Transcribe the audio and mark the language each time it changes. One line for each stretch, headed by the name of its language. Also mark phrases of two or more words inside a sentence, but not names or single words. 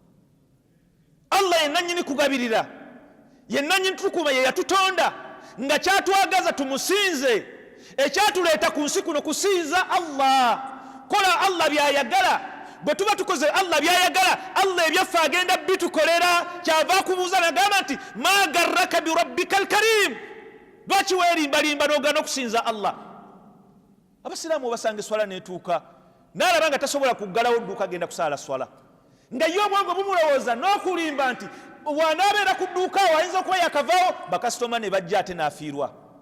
Ganda: Allah yenna nnyini kugabirira, yenna nnyini tukuma, ye yatutonda nga kyatwagaza tumusinze. Ekyatuleeta ku nsi kuno kusinza Allah, kola Allah byayagala. Bwe tuba tukoze Allah byayagala, Allah ebyaffe agenda bitukolera. Kyava akubuuza n'agamba nti
Arabic: ما غرك بربك الكريم,
Ganda: lwaki weerimbalimba n'ogaana okusinza Allah? Abasiraamu obasanga eswala n'etuuka n'alaba nga tasobola kuggalawo dduuka agenda kusaala swala, nga ye obwongo bumulowooza n'okulimba nti wanaabeera ku dduuka awo ayinza okuba yakavaawo, bakasitoma ne bajja ate n'afiirwa.